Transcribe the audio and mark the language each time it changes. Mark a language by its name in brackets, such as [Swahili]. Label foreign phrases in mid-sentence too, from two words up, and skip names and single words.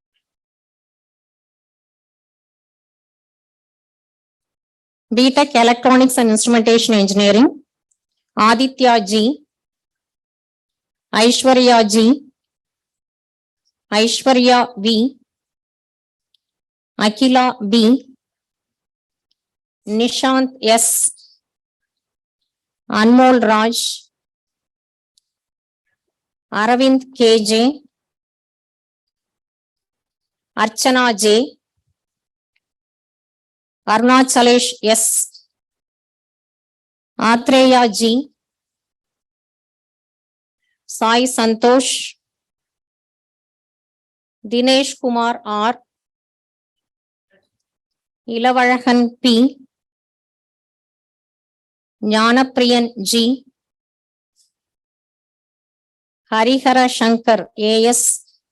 [English] BTech Electronics and Instrumentation Engineering, Aditya G, Aishwarya G, Aishwarya V, Akila B, Nishant S, Anmol Raj, Aravind KJ, Archana J, Arunachalesh S, Atreya G, Sai Santosh, Dinesh Kumar R, Ilavalakan P, Jnanapriyan G, Harihara Shankar AS,